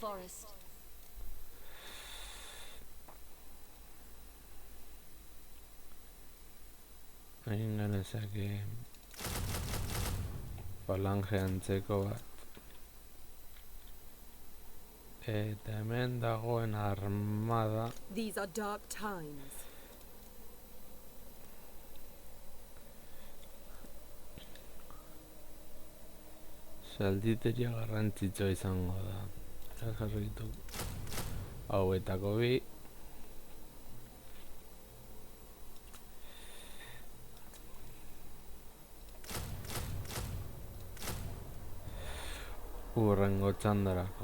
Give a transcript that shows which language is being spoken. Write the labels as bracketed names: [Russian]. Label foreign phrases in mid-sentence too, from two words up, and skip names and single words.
[Basque] Egin genezake falange antzeko bat. Eta hemen dagoen armada [English] These are dark times. [Basque] zalditeria garrantzitsua izango da. Jarri ditu hauetako bi. Urrengo txandarako.